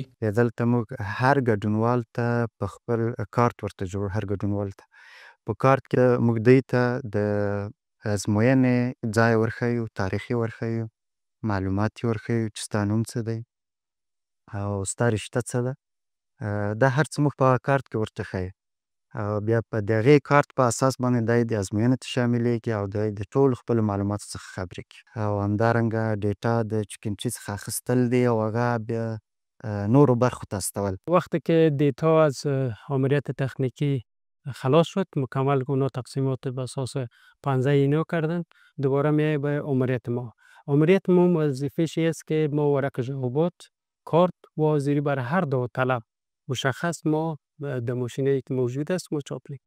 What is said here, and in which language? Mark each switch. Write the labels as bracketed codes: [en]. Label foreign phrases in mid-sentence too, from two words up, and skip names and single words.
[ps] دلته موږ هر ګډونوال ته په خپل کارت ورته جوړ، هر ګډونوال ته په کارت کې موږ دوی ته د ازموینې ځای ورښیو، تاریخ یې ورښیو، معلومات یې ورښیو چې ستا نوم څه دی او ستا رشته څه ده. دا هر څه موږ په کارت کې ورته ښیو او بیا په د هغې کارت په اساس باندې دی د ازموینې ته شاملېږي او دی د ټولو خپلو معلوماتو څخه خبرې کوي او همدارنګه ډیټا د چکنچي څخه اخیستل دی او هغه بیا نورو برخو ته استول. [fa] وقتی که دیتا از آمریت تکنیکی خلاص شد، مکمل اونا تقسیمات به اساس پنزه اینا کردن، دوباره میای به آمریت ما. آمریت ما وظیفه‌ش است که ما ورق جوابات، کارت و زیری بر هر داوطلب مشخص ما در ماشینی که موجود است ما چاپ می‌کنیم.